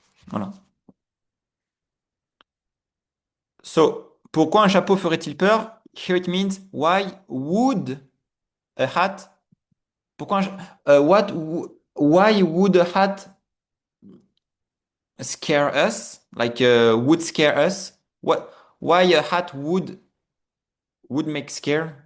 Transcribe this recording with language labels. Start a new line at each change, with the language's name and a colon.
French: Voilà. So, pourquoi un chapeau ferait-il peur?
English: Here it means, why would a hat, pourquoi why would a hat scare us? Like, would scare us? Why a hat would make scare?